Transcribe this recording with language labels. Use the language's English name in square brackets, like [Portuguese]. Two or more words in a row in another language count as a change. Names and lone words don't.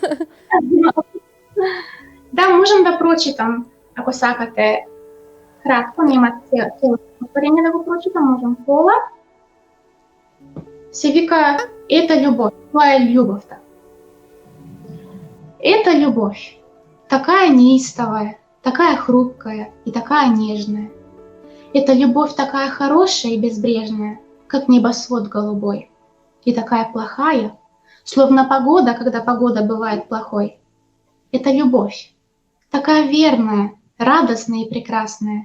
[Macedonian] Да, можам да прочитам, ако сакате. Кратко, нема цело време да го прочитам, можам пола. Се вика [Russian] ета љубов, [Macedonian] тоа е љубовта. [Russian] Ета љубов, такая неистовая, такая хрупкая и такая нежная. Эта любовь такая хорошая и безбрежная, как небосвод голубой. И такая плохая, словно погода, когда погода бывает плохой. Это любовь, такая верная, радостная и прекрасная.